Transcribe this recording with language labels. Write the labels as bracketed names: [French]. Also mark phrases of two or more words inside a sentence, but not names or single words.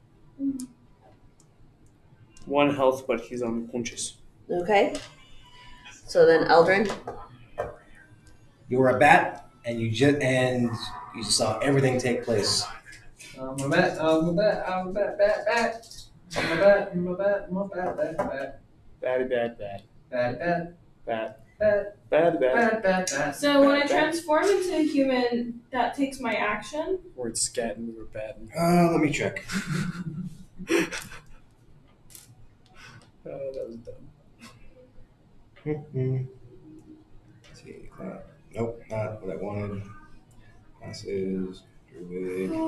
[English] 1 health, but he's unconscious. Okay. So then Eldrin. You were a bat, and you just saw everything take place. I'm a bat. I'm a bat. I'm a bat. Bat. I'm a bat. I'm a bat. I'm a bat. Bat. Bat. Batty bad bad. Bat. Bat. Bat. Bat. Bad bad. Bat. Bat. Bat. So when I transform into a human, that takes my action. Or it's scatting, we were batting. Let me check. That was dumb. Let's see. Nope, not what I wanted. Classes. Druid.